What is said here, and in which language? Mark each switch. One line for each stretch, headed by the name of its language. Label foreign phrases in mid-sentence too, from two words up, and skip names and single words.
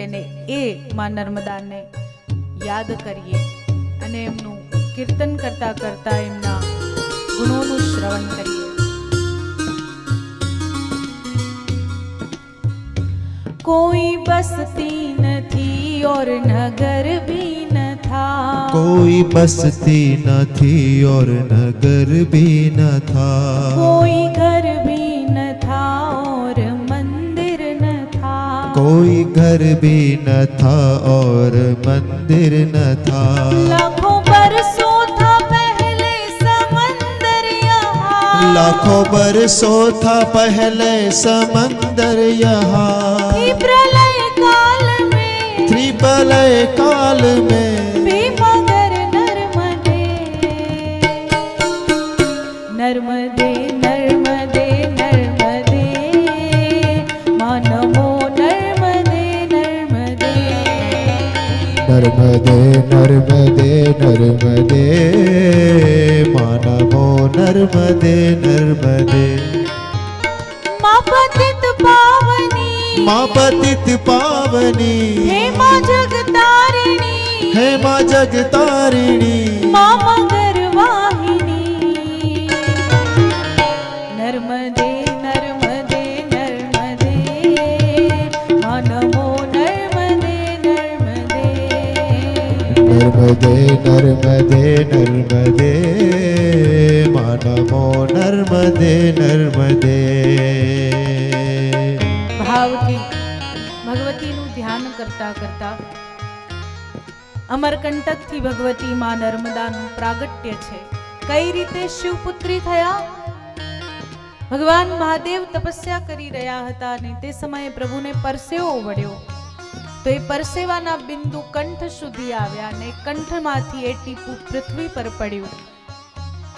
Gujarati: ને એ માં નર્મદાને યાદ કરીએ અને એમનું કીર્તન કરતા કરતા એમના ગુણોનું શ્રવણ કરીએ.
Hindi: कोई बसती नहीं और नगर भी न था, कोई बसती नहीं और नगर भी न था, कोई घर भी न था और मंदिर न था, कोई घर भी न था और मंदिर न था, लाखों बरसों था पहले समंदर यहाँ, लाखों बरसों था पहले समंदर यहाँ, थी प्रलय काल में, थी प्रलय काल में, मगर नर्मदे नर्मदे नर्मदे नर्मदे मानमो नर्मदे नर्मदे नर्मदे नर्मदे नर्मदे मानवो नर्मदे नर्मदे, माँ पतित पावनी, माँ पतित पावनी, हे माँ जगतारिणी, हे माँ जगतारिणी, माँ मगर वाहिनी, नर्मदे नर्मदे नर्मदे मानमो नर्मदे नर्मदे नर्मदे नर्मदे नर्मदे मानवो नर्मदे नर्मदे.
Gujarati: ભાવથી ભગવતીનું ધ્યાન કરતા કરતા અમરકંટકથી ભગવતી માં નર્મદાનું પ્રાગટ્ય છે. કઈ રીતે શિવપુત્રી થયા? ભગવાન મહાદેવ તપસ્યા કરી રહ્યા હતા અને તે સમયે પ્રભુને પરસેવો વળ્યો, તો એ પરસેવાના બિંદુ કંઠ સુધી આવ્યા અને કંઠમાંથી એ ટીપું પૃથ્વી પર પડ્યું.